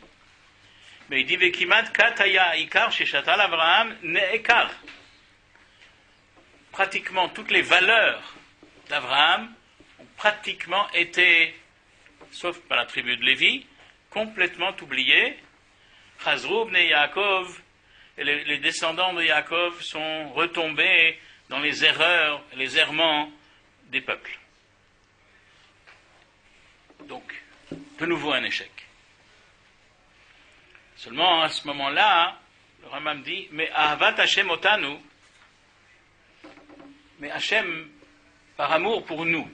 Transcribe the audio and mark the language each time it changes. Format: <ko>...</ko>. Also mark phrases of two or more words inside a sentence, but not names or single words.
<fr>Mais il dit,</fr> <he>וכמעט קט היה העיקר ששתל אברהם נעקר.</he> <fr>Pratiquement toutes les valeurs d'Abraham ont pratiquement été, sauf par la tribu de Lévi, complètement oubliées.</fr> <he>חזרו בני יעקב,</he> <fr>et les descendants de Yaakov sont retombés dans les erreurs, les errements des peuples. Donc, de nouveau un échec. Seulement, à ce moment-là, le Rambam dit, mais</fr> <he>אהבת השם אותנו,</he> <fr>mais Hashem, par amour pour nous.</fr>